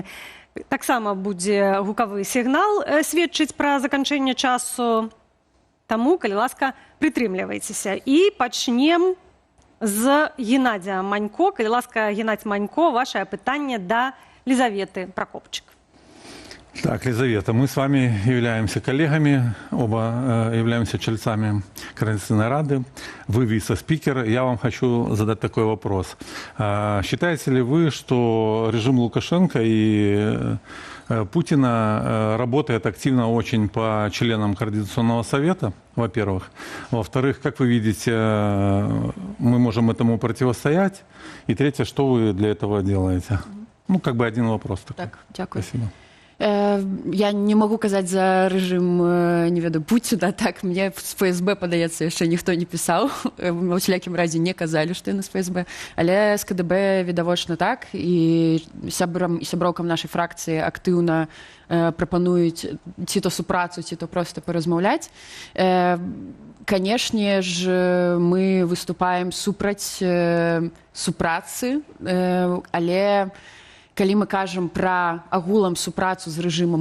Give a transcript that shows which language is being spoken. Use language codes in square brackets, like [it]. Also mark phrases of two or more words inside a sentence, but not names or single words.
[be] Таксама будзе гукавы сігнал сведчыць пра заканчэнне часу. Таму, калі ласка, прытрымлівайцеся. І пачнем з Геннадия Манько. Калі ласка, Геннадий Манько, ваше пытанне да Лизаветы Прокопчик. [ru] Так, Лизавета, мы с вами являемся коллегами, оба являемся членами Координационной рады. Вы вице-спикер. Я вам хочу задать такой вопрос. Считаете ли вы, что режим Лукашенко и Путина работает активно очень по членам Координационного совета, во-первых. Во-вторых, как вы видите, мы можем этому противостоять. И третье, что вы для этого делаете? Ну, как бы один вопрос такой. [uk] Так, дякую. [ru] Спасибо. [be] Я не могу казаць за рэжым, не ведаю, будь сюда, так, мне з ФСБ, падаецца, яшчэ ніхто не пісаў, ва ўсялякім разе не казалі, што яны з ФСБ, але з КДБ відавочна так, і сябрам і сяброўкам нашай фракцыі актыўна прапануюць ці то супрацу, ці то проста паразмаўляць. Канешне ж, мы выступаем супраць супрацы, але калі мы кажам пра агулам супрацу з рэжымам